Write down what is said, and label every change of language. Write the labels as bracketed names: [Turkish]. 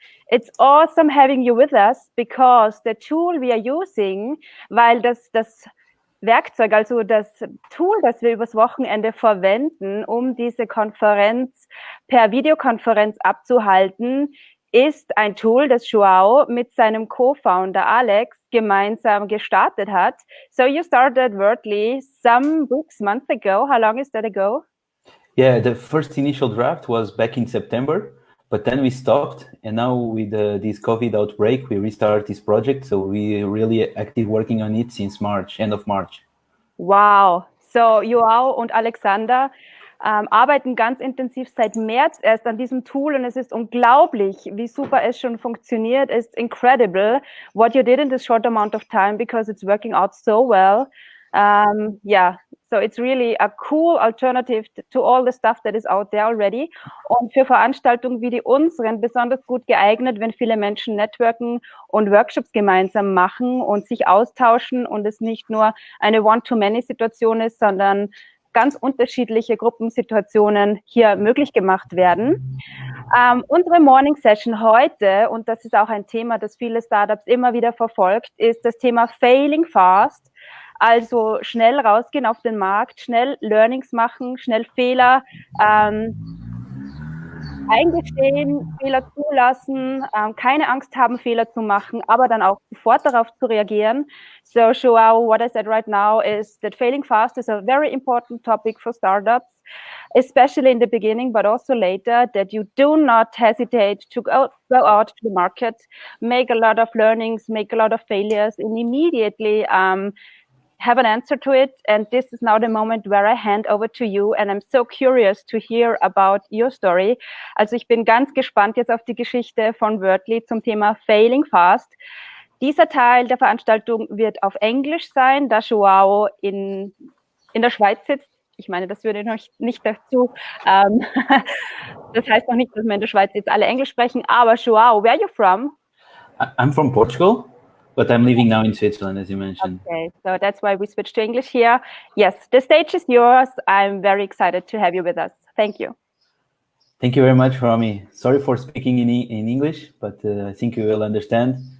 [English] It's awesome having you with us because the tool we are using, [German] weil das Werkzeug, also das Tool, das wir übers Wochenende verwenden, um diese Konferenz per Videokonferenz abzuhalten, ist ein Tool, das Joao mit seinem Co-Founder Alex gemeinsam gestartet hat. [English] So you started Wordly some weeks, months ago. How long is that ago? Yeah, the first initial draft was back in September, but then we stopped, and now with this COVID outbreak, we restart this project. So we really active working on it since March, end of March. Wow. [German] So Joao und Alexander arbeiten ganz intensiv seit März erst an diesem Tool und es ist unglaublich, wie super es schon funktioniert. [English] It's incredible what you did in this short amount of time because it's working out so well. So it's really a cool alternative to all the stuff that is out there already. [German] Und für Veranstaltungen wie die unseren besonders gut geeignet, wenn viele Menschen networken und Workshops gemeinsam machen und sich austauschen und es nicht nur eine One-to-Many-Situation ist, sondern ganz unterschiedliche Gruppensituationen hier möglich gemacht werden. Unsere Morning Session heute, und das ist auch ein Thema, das viele Startups immer wieder verfolgt, ist das Thema Failing Fast. Also schnell rausgehen auf den Markt, schnell Learnings machen, schnell Fehler eingestehen, Fehler zulassen, keine Angst haben, Fehler zu machen, aber dann auch sofort darauf zu reagieren. [English] So, Joao, what I said right now is that failing fast is a very important topic for startups, especially in the beginning, but also later, that you do not hesitate to go out to the market, make a lot of learnings, make a lot of failures, and immediately have an answer to it. And this is now the moment where I hand over to you. And I'm so curious to hear about your story. [German] Also ich bin ganz gespannt jetzt auf die Geschichte von Wordly zum Thema Failing Fast. Dieser Teil der Veranstaltung wird auf Englisch sein, da Joao in der Schweiz sitzt. Ich meine, das würde noch nicht dazu. Das heißt noch nicht, dass wir in der Schweiz jetzt alle Englisch sprechen. Aber [English] Joao, where are you from? I'm from Portugal, but I'm living now in Switzerland, as you mentioned. Okay, so that's why we switched to English here. Yes, the stage is yours. I'm very excited to have you with us. Thank you. Thank you very much, Rami. Sorry for speaking in English, but I think you will understand.